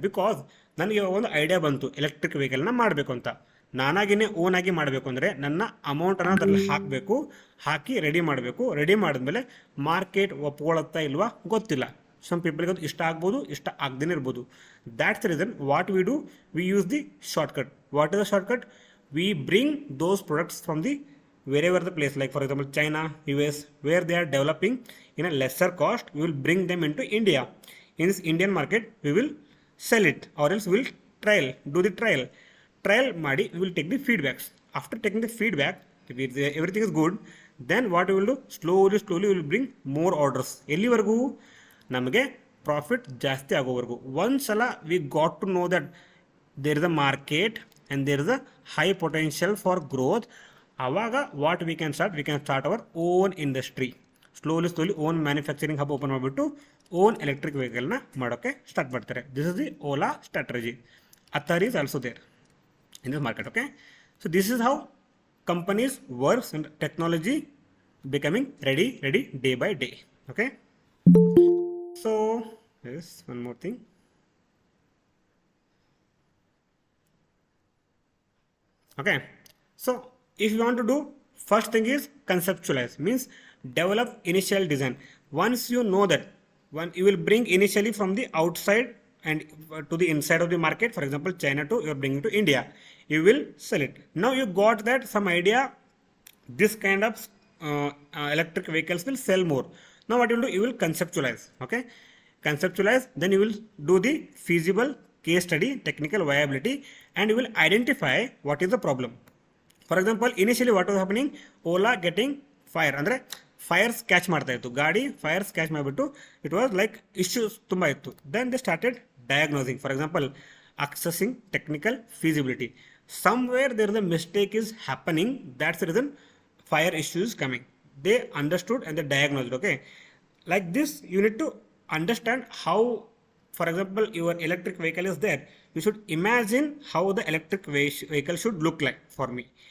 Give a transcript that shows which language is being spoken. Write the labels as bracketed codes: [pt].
[kn] Because ನನಗೆ ಒಂದು idea ಬಂತು ಎಲೆಕ್ಟ್ರಿಕ್ ವೆಹಿಕಲ್ನ ಮಾಡಬೇಕು ಅಂತ. ನಾನಾಗಿನೇ ಓನ್ ಆಗಿ ಮಾಡಬೇಕು ಅಂದರೆ ನನ್ನ ಅಮೌಂಟನ್ನು ಅದರಲ್ಲಿ ಹಾಕಬೇಕು, ಹಾಕಿ ರೆಡಿ ಮಾಡಬೇಕು. ರೆಡಿ ಮಾಡಿದ್ಮೇಲೆ ಮಾರ್ಕೆಟ್ ಒಪ್ಕೊಳ್ಳುತ್ತಾ ಇಲ್ವಾ ಗೊತ್ತಿಲ್ಲ. [en] some ಪೀಪಲ್ಗೆ [kn] ಅದು ಇಷ್ಟ ಆಗ್ಬೋದು, ಇಷ್ಟ ಆಗದೇ ಇರ್ಬೋದು. [en] That's the reason what we do, we use the shortcut. What is the shortcut, we bring those products from the wherever the place, like for example China, US, where they are developing in a lesser cost, we will bring them into India. In this Indian market we will sell it, or else we will do the trial ಮಾಡಿ we will take the feedbacks. After taking the feedback, if everything is good, then what we will do, slowly we will bring more orders. [kn] ಎಲ್ಲಿವರೆಗೂ, ನಮಗೆ profit ಜಾಸ್ತಿ ಆಗೋವರೆಗೂ. [en] ಒಂದ್ಸಲ we got to know that there is a market and there is a high potential for growth, ಆವಾಗ what we can start our own industry. Slowly own manufacturing hub open [kn] ಮಾಡಿಬಿಟ್ಟು own electric ವೆಹಿಕಲ್ನ ಮಾಡೋಕ್ಕೆ start ಮಾಡ್ತಾರೆ. [en] This is the Ola strategy. Ather is also there in this market. Okay, so this is how companies works and technology becoming ready day by day. Okay, so as one more thing. Okay, so if you want to do, first thing is conceptualize, means develop initial design. Once you know that, you will bring initially from the outside and to the inside of the market. For example, China to you are bringing to India, you will sell it. Now you got that some idea, this kind of electric vehicles will sell more. Now what you will do, you will conceptualize. Okay, conceptualize, then you will do the feasible case study, technical viability, and you will identify what is the problem. For example, initially what was happening, Ola getting fire, [kn] ಅಂದರೆ fires catch ಮಾಡ್ತಾ ಇತ್ತು, ಗಾಡಿ fires catch ಮಾಡಿಬಿಟ್ಟು [en] it was like issues [kn] ತುಂಬ ಇತ್ತು. [en] Then they started diagnosing, for example accessing technical feasibility. somewhere there is a mistake is happening, that's the reason fire issues coming. They understood and they diagnosed. Okay, like this you need to understand how, for example, your electric vehicle is there, you should imagine how the electric vehicle should look like for me.